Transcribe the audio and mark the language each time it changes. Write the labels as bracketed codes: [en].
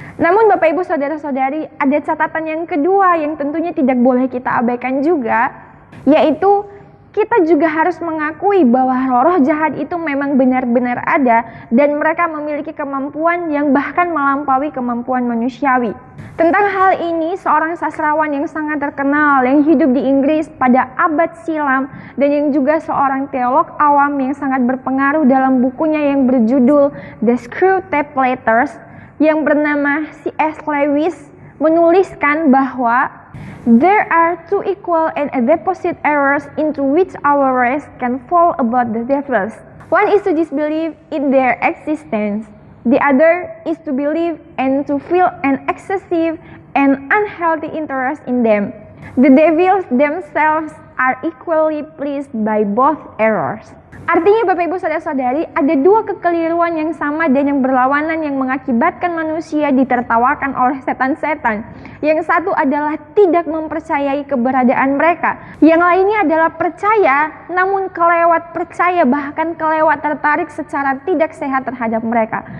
[id] Namun Bapak Ibu Saudara-saudari, ada catatan yang kedua yang tentunya tidak boleh kita abaikan juga, yaitu kita juga harus mengakui bahwa roh jahat itu memang benar-benar ada dan mereka memiliki kemampuan yang bahkan melampaui kemampuan manusiawi. Tentang hal ini, seorang sastrawan yang sangat terkenal yang hidup di Inggris pada abad silam dan yang juga seorang teolog awam yang sangat berpengaruh dalam bukunya yang berjudul The Screwtape Letters yang bernama C.S. [en] Lewis [id] menuliskan bahwa [en] there are two equal and opposite errors into which our race can fall about the devils. One is to disbelieve in their existence. The other is to believe and to feel an excessive and unhealthy interest in them. The devils themselves are equally pleased by both errors. [id] Artinya Bapak Ibu Saudara-saudari, ada dua kekeliruan yang sama dan yang berlawanan yang mengakibatkan manusia ditertawakan oleh setan-setan. Yang satu adalah tidak mempercayai keberadaan mereka. Yang lainnya adalah percaya, namun kelewat percaya, bahkan kelewat tertarik secara tidak sehat terhadap mereka.